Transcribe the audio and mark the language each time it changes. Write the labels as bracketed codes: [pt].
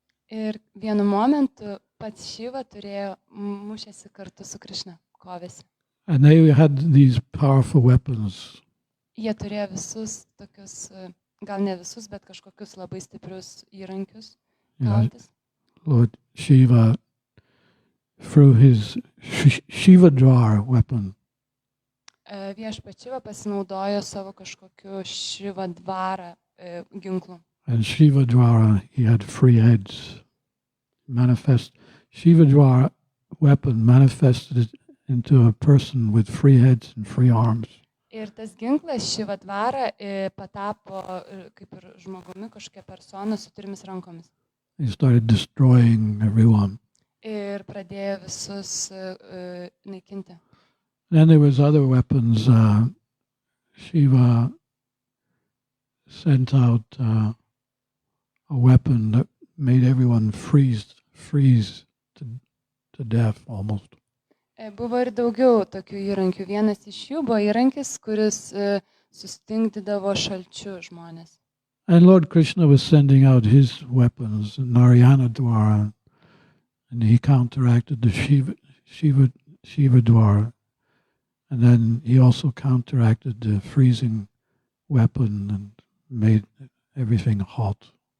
[lt] Ir vienu momentu pats Šiva turėjo mušėsi kartu su Krishna, kovėsi. [en] And they had these powerful weapons. [lt] Jie turėjo visus tokius, gal ne visus, bet kažkokius labai stiprius įrankius kautis. [en] Lord Shiva, through his Shivadwar weapon, [lt] Viešpats Šiva pasinaudojo savo kažkokiu Šivadvarą ginklu. [en] and Shivadwara, he had 3 heads. Shivadwara weapon manifested into a person with 3 heads and 3 arms. [lt] Ir tas ginklas Šivadvara patapo kaip ir žmogumi, kažkokia persona su 3 rankomis. [en] He started destroying everyone. [lt] Ir pradėjo visus naikinti. [en] Then there was other weapons. Shiva sent out a weapon that made everyone freeze to death almost. [lt] Buvo ir daugiau tokių įrankių. Vienas iš jų buvo įrankis, kuris sustingdydavo šalčiu žmonės. [en] And Lord Krishna was sending out his weapons, Narayana Dwara, and he counteracted the Shiva Dwara. And then he also counteracted the freezing weapon and made everything hot.